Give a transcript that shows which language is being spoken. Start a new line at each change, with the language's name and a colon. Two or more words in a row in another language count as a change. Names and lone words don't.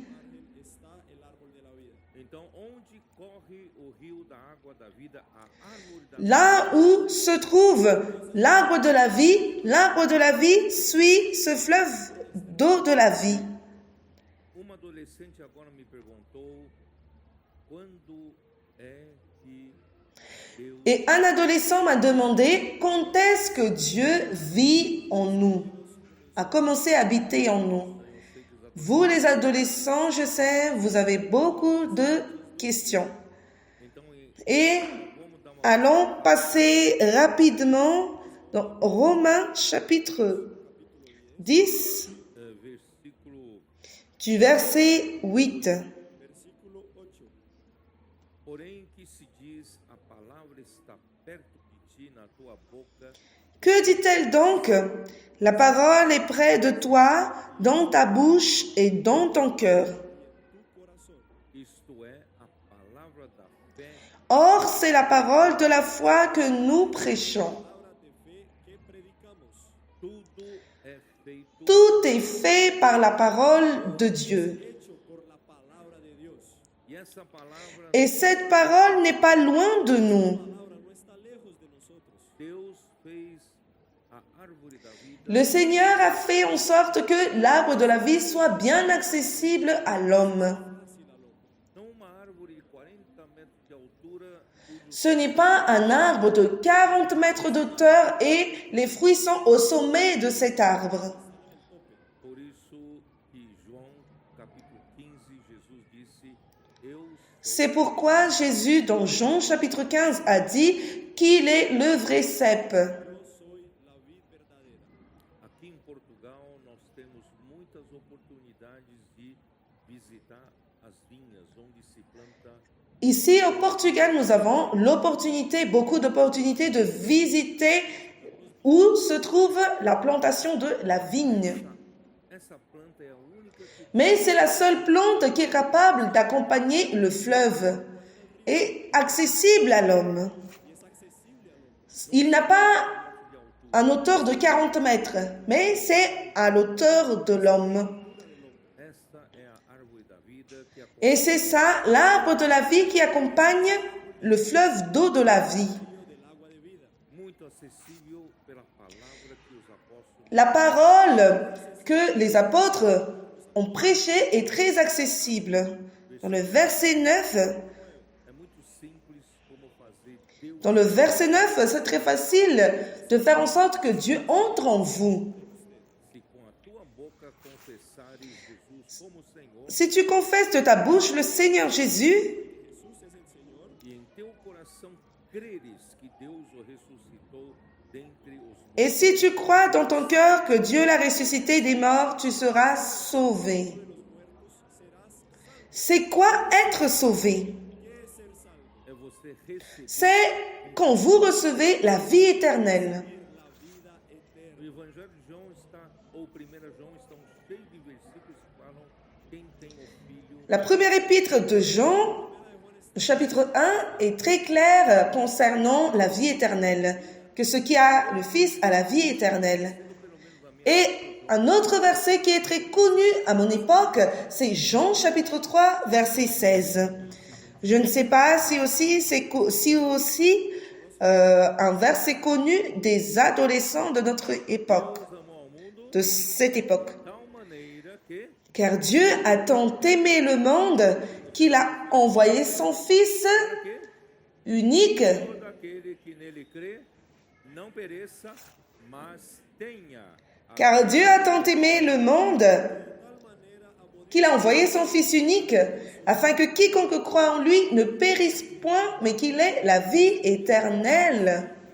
Spanish: Está el árbol de la vida.
Portuguese: então onde corre o rio da água da vida, a árvore da
French: Là où se trouve l'arbre de la vie suit ce fleuve d'eau de la vie.
Portuguese: Uma adolescente agora me perguntou quando é que Deus
French: Et un adolescent m'a demandé quand est-ce que Dieu vit en nous, a commencé à habiter en nous. Vous les adolescents, je sais, vous avez beaucoup de questions.
Portuguese: então
French: Et
Portuguese: vamos dar uma
French: allons passer rapidement dans Romains chapitre 10
Portuguese: versículo,
French: du verset 8.
Portuguese: Versículo 8. porém que se diz a palavra está perto de ti, na tua boca
French: Que dit-elle donc? La parole est près de toi, dans ta bouche et dans ton cœur.
Spanish: Tu corazón.
Portuguese: isto é a palavra da fé
French: Or, c'est la parole de la foi que nous prêchons.
Spanish: Palabra de fe que predicamos.
Portuguese: tudo é feito
French: Tout est fait par la parole de Dieu.
Spanish: Hecho por la palabra de Dios.
Portuguese: e essa palavra
French: Et cette parole n'est pas loin de nous.
Spanish: La palabra no está lejos de nosotros.
Portuguese: Deus fez a árvore da vida
French: Le Seigneur a fait en sorte que l'arbre de la vie soit bien accessible à l'homme.
Spanish: Fácil al hombre.
Portuguese: não uma árvore de 40 metros de altura cujo
French: Ce n'est pas un arbre de 40 mètres d'auteur et les fruits sont au sommet de cet arbre.
Portuguese: por isso que João capítulo 15 Jesus disse eu sou
French: C'est pourquoi Jésus, dans Jean chapitre 15, a dit qu'il est le vrai cep.
Spanish: Yo soy la vid verdadera.
Portuguese: aqui em Portugal nós temos muitas oportunidades de visitar as vinhas onde se planta
French: Ici au Portugal, nous avons beaucoup d'opportunités de visiter où se trouve la plantation de la vigne.
Portuguese: essa planta é a única que
French: Mais c'est la seule plante qui est capable d'accompagner le fleuve et accessible à l'homme.
Spanish: Y es accesible al hombre.
French: Il n'a pas un hauteur de 40 mètres, mais c'est à l'auteur de l'homme.
Portuguese: esta é a árvore da vida que
French: Et c'est ça, l'arbre de la vie qui accompagne le fleuve d'eau de la vie.
Spanish: Del agua de vida.
Portuguese: muito acessível pela palavra que os apóstolos
French: La parole que les apôtres ont prêchée est très accessible. Dans le verset 9,
Portuguese: é muito simples como fazer Deus
French: dans le verset 9, c'est très facile de faire en sorte que Dieu entre en vous.
Portuguese: se com a tua boca confessares Jesus como Senhor
French: Si tu confesses de ta bouche le Seigneur Jésus
Spanish: Jesús es el Señor.
Portuguese: e em teu coração creres que Deus o ressuscitou dentre os mortos,
French: et si tu crois dans ton cœur que Dieu l'a ressuscité des morts, tu seras sauvé. C'est quoi être sauvé?
Portuguese: é você receber
French: C'est quand vous recevez la vie éternelle.
Portuguese: o Evangelho de João está, ou 1 João, estão cheios de versículos que falam quem tem o Filho
French: La première épître de Jean, chapitre 1, est très claire concernant la vie éternelle, que ce qui a le Fils a la vie éternelle. Et un autre verset qui est très connu à mon époque, c'est Jean chapitre 3, verset 16. Je ne sais pas si aussi c'est un verset connu des adolescents de notre époque,
Portuguese: amou ao mundo
French: de cette époque.
Portuguese: de tal maneira que
French: Car Dieu a tant aimé le monde qu'il a envoyé son Fils unique,
Portuguese: todo aquele que nele crê não pereça, mas tenha a
French: car Dieu a tant aimé le monde qu'il a envoyé son Fils unique, afin que quiconque croit en lui ne périsse point, mais qu'il ait la vie éternelle.